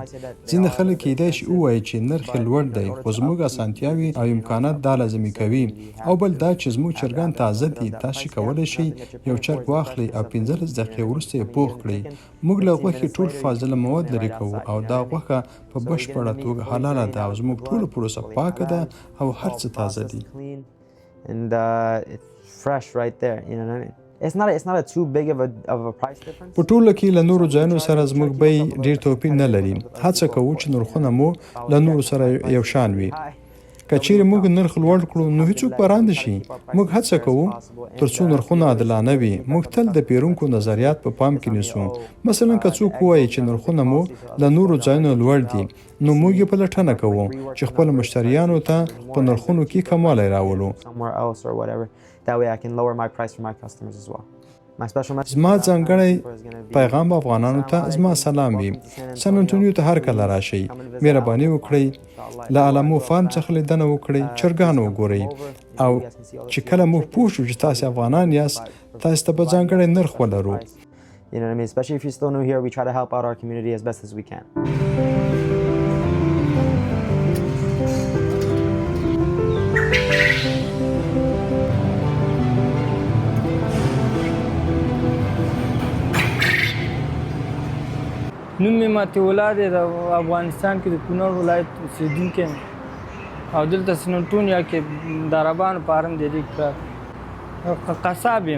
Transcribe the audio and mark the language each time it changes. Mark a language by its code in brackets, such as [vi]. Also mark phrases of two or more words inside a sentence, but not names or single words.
[ps] ځینې خلک کیدای شي ووایي چې نرخ یې لوړ دی، خو زموږ اسانتیاوې او امکانات دا لازمي کوي. او بل دا چې زموږ چرګان تازه دي. تاسو کولی شئ یو چرګ واخلئ او 15 دقیقې وروسته یې پوخ کړئ. موږ له غوښې ټول فاضله مواد لرې کوو، او دا غوښه په بشپړه توګه حلاله ده، او زموږ ټوله پروسه پاکه ده او هر څه تازه دي. [en] And it's fresh right there, you know what I mean? It's not a too big of a price difference. [ps] په ټوله کې له نورو ځایونو سره زموږ بیې ډېر توپیر نه لري. هڅه کوو چې نرخونه مو له نورو سره یو شان وي. که چیرې موږ نرخ لوړ کړو نو هیڅوک به رانده شي. موږ هڅه کوو تر څو نرخونه عادلانه وي. موږ تل د پیرونکو نظریات په پام کې نیسو. مثلا که څوک ووایي چې نرخونه مو له نورو ځایونو لوړ دي، نو موږ یې پلټنه کوو چې خپلو مشتریانو ته په نرخونو کې کموالی راولو. [en] That way I can lower my price for my customers as well. [ps] زما ځانګړی پیغام افغانانو ته زما سلام وي. سن انټونیو ته هر کله راشئ. مهرباني وکړئ له علمو فارم څخه لیدنه وکړئ. چرګان وګورئ. او چې کله موږ پوه شو چې تاسې افغانان یاست تاسې ته به ځانګړی نرخ ولرو. [en] You know what I mean? Especially if you're still new here, we try to help out our community as best as we can. [ps] نوم مې ماتې الله دی، د افغانستان کې د کونړ ولایت اوسېدونکی یم او دلته سننټونیا کې د عربانو په حرم دی کار قصاب یم.